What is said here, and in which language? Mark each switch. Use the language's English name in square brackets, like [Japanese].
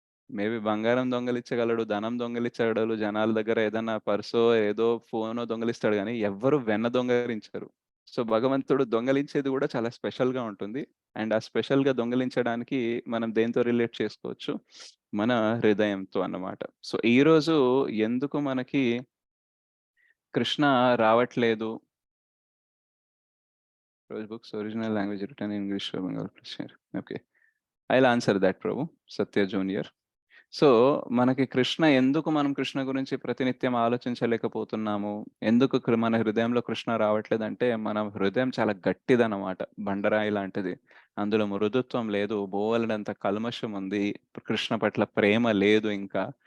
[Telugu] Maybe బంగారం దొంగలించగలడు, ధనం దొంగలించగలడు, జనాల దగ్గర ఏదైనా పర్సో ఏదో ఫోనో దొంగలిస్తాడు కానీ ఎవ్వరు వెన్న దొంగలించరు. సో భగవంతుడు దొంగలించేది కూడా చాలా స్పెషల్గా ఉంటుంది. అండ్ ఆ స్పెషల్గా దొంగలించడానికి మనం దేంతో రిలేట్ చేసుకోవచ్చు, మన హృదయంతో అన్నమాట. సో ఈరోజు ఎందుకు మనకి కృష్ణ రావట్లేదు, [English] Rose books original language written in English or Bengali, please share. Okay, I'll answer that, Prabhu. Satya Junior. [Telugu] So మనకి కృష్ణ ఎందుకు మనం కృష్ణ గురించి ప్రతినిత్యం ఆలోచించలేకపోతున్నాము, ఎందుకు మన హృదయంలో కృష్ణ రావట్లేదంటే మన హృదయం చాలా గట్టిదన్నమాట, బండరాయి లాంటిది. అందులో మృదుత్వం లేదు, బోవలనంత కల్మషం ఉంది, కృష్ణ పట్ల ప్రేమ లేదు ఇంకా.